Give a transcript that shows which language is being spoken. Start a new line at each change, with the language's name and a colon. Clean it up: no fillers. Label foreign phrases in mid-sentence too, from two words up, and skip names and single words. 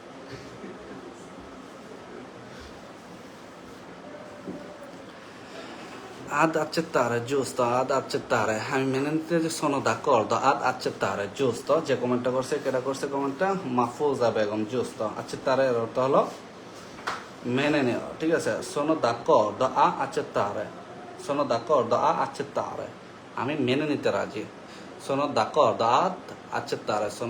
Italian: ad accettare, giusto, ad accettare,
Bangla: আমি মেনে নিতে যে
Italian: sono d'accordo, ad accettare, giusto,
Bangla: যে কমেন্টটা করছে কেটা করছে কমেন্টটা মাহফুজা বেগম,
Italian: giusto, accettare
Bangla: এর অর্থ হলো মেনে নেওয়া, ঠিক আছে,
Italian: sono d'accordo a accettare, sono d'accordo a accettare,
Bangla: আমি মেনে নিতে রাজি,
Italian: sono d'accordo ad accettare, sono